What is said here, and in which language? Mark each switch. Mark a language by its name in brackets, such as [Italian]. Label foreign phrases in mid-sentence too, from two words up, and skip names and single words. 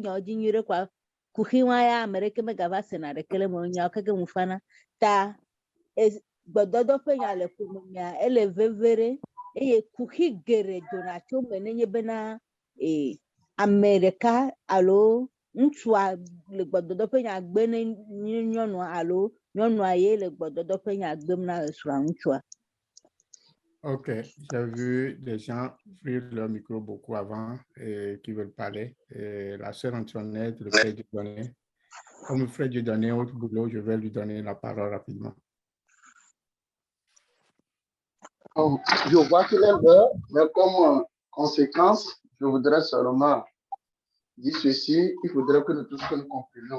[Ewe] nyawo dzi nyuie ɖe kɔa kuxiwa ya ame ɖeke megava sena ɖeke le me nyawo keke ŋu fana ta gbɔdɔdɔ ƒe nya le ƒomea ele veve ɖe eye kuxi geɖe dona tso me nenye bena ame ɖeka alo ŋutsua le gbɔdɔdɔ ƒe nya gbe ne nyɔnua alo nyɔnua ye le gbɔdɔdɔ ƒe nya gbem na srɔ̃a ŋutsua. [French] Ok, j'ai vu des gens ouvrir leur micro beaucoup avant et qui veulent parler. La sœur Antoinette, le frère Dieudonné. Comme le frère Dieudonné au boulot, je vais lui donner la parole rapidement. Je vois qu'il est l'heure, mais comme conséquence, je voudrais seulement dire ceci, il faudrait que nous tous nous comprenions.